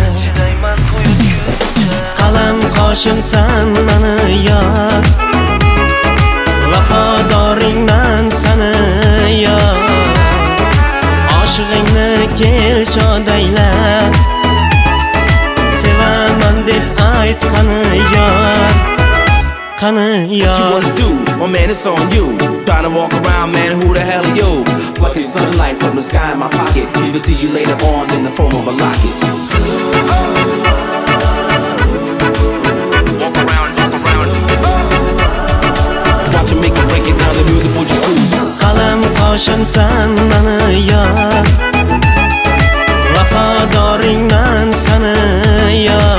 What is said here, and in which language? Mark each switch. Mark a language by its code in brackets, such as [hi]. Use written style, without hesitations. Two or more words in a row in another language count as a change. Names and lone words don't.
[uz] Qalam qoshimsan mani yor, vafadoringman sani yor. Oshig'ingni kel shodayla, sevaman deb ayt qani yor, qani yor. [en] What you wanna do? My man, it's on you. Trying to walk around, man, who the hell are you? Plucking sunlight from the sky in my pocket. Give it to you later on in the form of a locket. Walk around. Watch you make it, break it down, the music will just cruise. [uz] Qalam qoshimsan mani yor, vafadoringman sani yor.